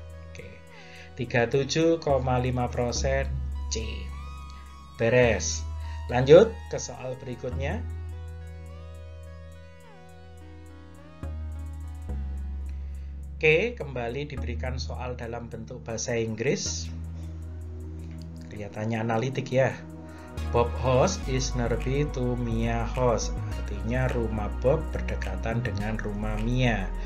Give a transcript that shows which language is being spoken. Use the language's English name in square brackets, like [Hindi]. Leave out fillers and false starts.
[Indonesian] Oke. 37,5% C. Beres. Lanjut ke soal berikutnya. Oke, kembali diberikan soal dalam bentuk bahasa Inggris. Kelihatannya analitik ya. [English] Bob house is nearby to Mia house. [Indonesian] Artinya rumah Bob berdekatan dengan rumah Mia.